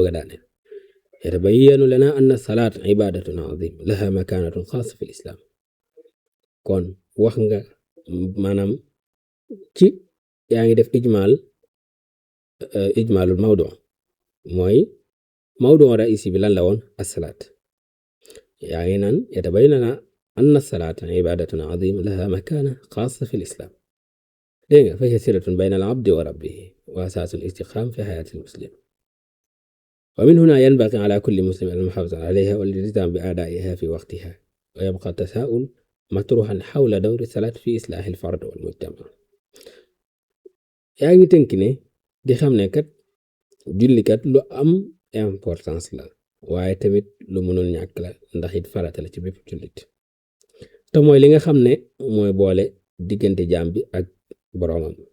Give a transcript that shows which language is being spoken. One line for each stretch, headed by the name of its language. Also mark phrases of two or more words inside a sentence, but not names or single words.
Arabic: الدليل يتبين لنا أن الصلاة عبادة عظيم لها مكانة خاصة في الإسلام
Wolof: kon wax nga maanaam ci yaa ngi def
Arabic: إجمال الموضوع mooy موضوع رئيسي
Wolof: bi lan la woon
Arabic: asalaat
Wolof: yaa ngi naan
Arabic: يتبين لنا أن الصلاة عبادة عظيم لها مكانة خاصة في الإسلام
Wolof: dégg nga
Arabic: فهي صلة بين العبد وربه وأساس الاستقامة في حياة المسلم ومن هنا ينبغي على كل مسلم المحافظة عليها والالتزام بأدائها في وقتها ويبقى التساؤل مطروحا حول دور الصلاة في إصلاح الفرد والمجتمع
Wolof: yaa ngi tënk ne di xam ne kat jullikat lu am importance la waaye tamit lu mënul ñàkk la ndax it farata la ci bépp jullit te mooy li nga xam ne mooy boole diggante jaam bi ak boroomam